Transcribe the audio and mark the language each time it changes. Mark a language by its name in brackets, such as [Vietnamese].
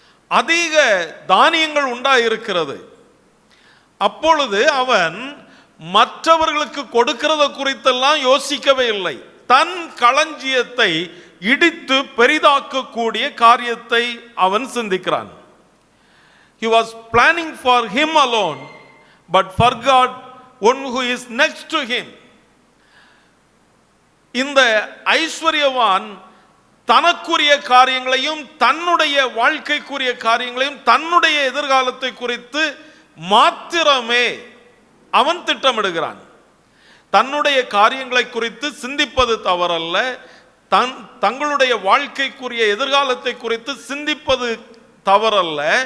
[Tamil] அதிக தானியங்கள் உண்டாயிருக்கிறது. அப்பொழுது அவன் மற்றவர்களுக்கு கொடுக்கிறத குறித்தெல்லாம் யோசிக்கவே இல்லை. தன் களஞ்சியத்தை இடித்து பெரிதாக்கக்கூடிய காரியத்தை அவன் சிந்திக்கிறான். [English] He was planning for him alone, but forgot one who is next to him. [Tamil] இந்த ஐஸ்வர்யவான் தனக்குரிய காரியங்களையும் தன்னுடைய வாழ்க்கைக்குரிய காரியங்களையும் தன்னுடைய எதிர்காலத்தை குறித்து மாத்திரமே அவன் திட்டமிடுகிறான். தன்னுடைய காரியங்களை குறித்து சிந்திப்பது தவறல்ல. தங்களுடைய வாழ்க்கைக்குரிய எதிர்காலத்தை குறித்து சிந்திப்பது தவறல்ல.